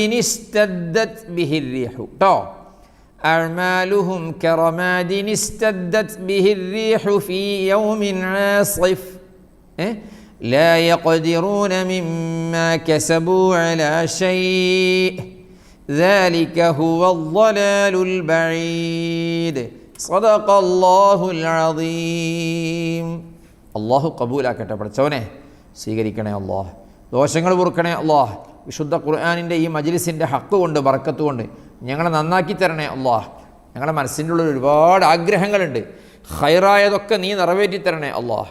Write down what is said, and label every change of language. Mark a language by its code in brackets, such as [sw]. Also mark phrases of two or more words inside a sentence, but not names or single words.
[ar] اشتدت به الريح أعمالهم كرماد اشتدت به الريح في يوم عاصف لا يقدرون مما كسبوا على شيء ذلك هو الضلال البعيد. صدق الله العظيم. [ml] അള്ളാഹു കബൂലാക്കട്ടെ. പഠിച്ചവനെ സ്വീകരിക്കണേ അള്ളാഹ്. ദോഷങ്ങൾ പൊറുക്കണേ അള്ളാഹ്. വിശുദ്ധ ഖുർആനിൻ്റെ ഈ മജ്ലിസിൻ്റെ ഹക്ക് കൊണ്ട് ബറക്കത്ത് കൊണ്ട് ഞങ്ങളെ നന്നാക്കി തരണേ അള്ളാഹ്. ഞങ്ങളുടെ മനസ്സിൻ്റെ ഉള്ളിൽ ഒരുപാട് ആഗ്രഹങ്ങളുണ്ട്. ഖൈറായതൊക്കെ നീ നിറവേറ്റി തരണേ അള്ളാഹ്.